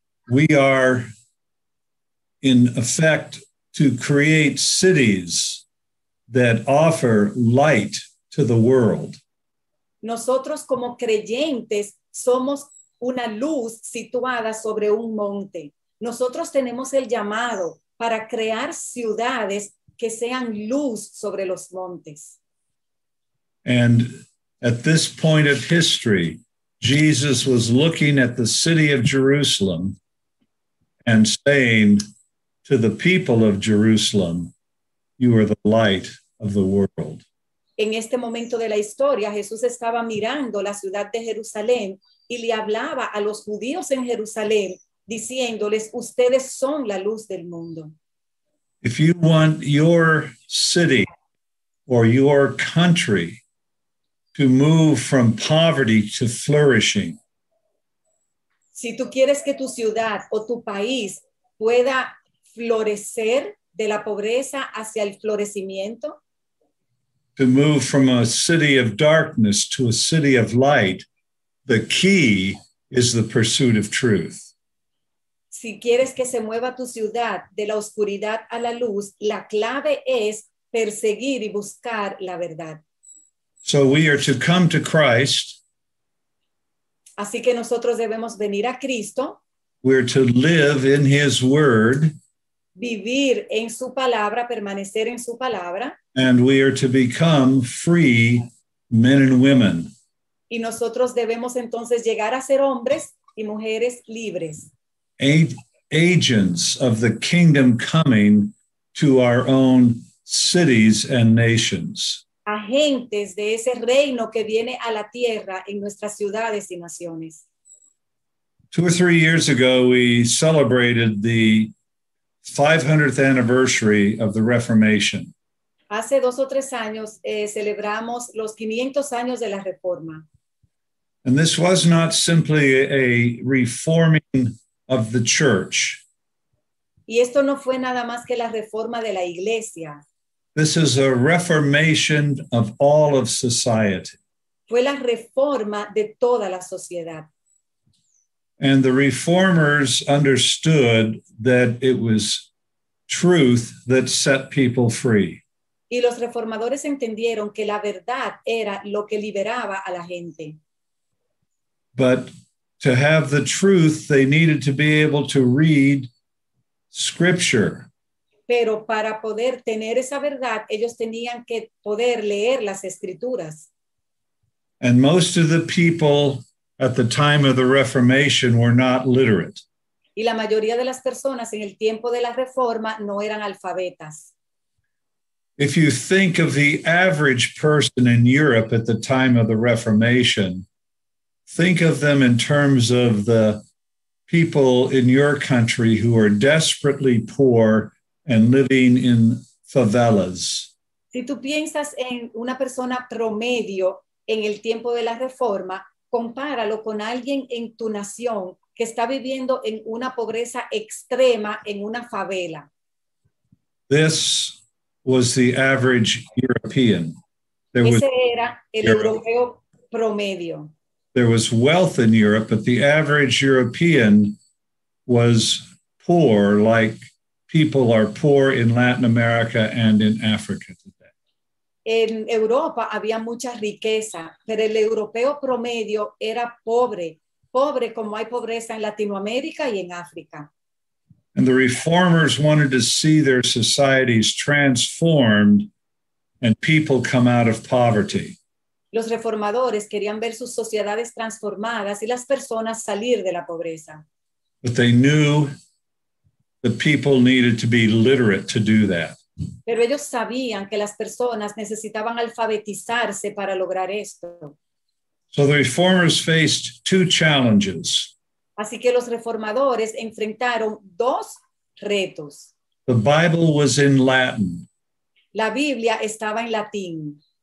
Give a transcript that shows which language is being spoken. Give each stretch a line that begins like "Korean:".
English: We are, in effect, to create cities that offer light to the world.
Spanish: Nosotros como creyentes somos una luz situada sobre un monte. Nosotros tenemos el llamado para crear ciudades que sean luz sobre los montes.
English: And at this point of history, Jesus was looking at the city of Jerusalem and saying to the people of Jerusalem, "You are the light of the world."
Spanish: En este momento de la historia, Jesús estaba mirando la ciudad de Jerusalén y le hablaba a los judíos en Jerusalén, diciéndoles, ustedes son la luz del mundo.
English: If you want your city or your country to move from poverty to flourishing,
Spanish: Si tú quieres que tu ciudad o tu país pueda florecer de la pobreza hacia el florecimiento,
English: to move from a city of darkness to a city of light, the key is the pursuit of truth.
Spanish: si quieres que se mueva tu ciudad de la oscuridad a la luz, la clave es perseguir y buscar la verdad.
English: So we are to come to Christ.
Spanish: Así que nosotros debemos venir a Cristo,
English: We're to live in his word,
Spanish: vivir en su palabra, permanecer en su palabra,
English: and we are to become free men and women.
Spanish: y nosotros debemos entonces llegar a ser hombres y mujeres libres,
English: Agents of the kingdom coming to our own cities and nations.
Spanish: agentes de ese reino que viene a la tierra en nuestras ciudades y naciones.
English: 2 or 3 years ago, we celebrated the 500th anniversary of the Reformation.
Spanish: Hace 2 o 3 años celebramos los 500 años de la Reforma.
English: And this was not simply a reforming of the church.
Spanish: Y esto no fue nada más que la reforma de la iglesia.
English: This is a reformation of all of society.
Spanish: Fue la reforma de toda la sociedad.
English: And the reformers understood that it was truth that set people free.
Spanish: Y los reformadores entendieron que la verdad era lo que liberaba a la gente.
English: But to have the truth, they needed to be able to read scripture.
Spanish: Pero para poder tener esa verdad, ellos tenían que poder leer las escrituras.
English: And most of the people at the time of the Reformation were not literate.
Spanish: Y la mayoría de las personas en el tiempo de la reforma no eran alfabetas.
English: If you think of the average person in Europe at the time of the Reformation, think of them in terms of the people in your country who are desperately poor and living in favelas.
Spanish: Si tú piensas en una persona promedio en el tiempo de la reforma, compáralo con alguien en tu nación que está viviendo en una pobreza extrema en una favela.
English: This was the average European.
Spanish: Ese era el europeo promedio.
English: There was wealth in Europe, but the average European was poor, like people are poor in Latin America and in Africa today.
Spanish: En Europa había mucha riqueza, pero el europeo promedio era pobre, pobre como hay pobreza en Latinoamérica y en África.
English: And the reformers wanted to see their societies transformed and people come out of poverty.
Spanish: Los reformadores querían ver sus sociedades transformadas y las personas salir de la pobreza.
English: But they knew the people needed to be literate to do that.
Spanish: Pero ellos sabían que las personas necesitaban alfabetizarse para lograr esto.
English: So the reformers faced 2 challenges.
Spanish: Así que los reformadores enfrentaron 2 retos.
English: The Bible was in Latin.
Spanish: La Biblia estaba en latín.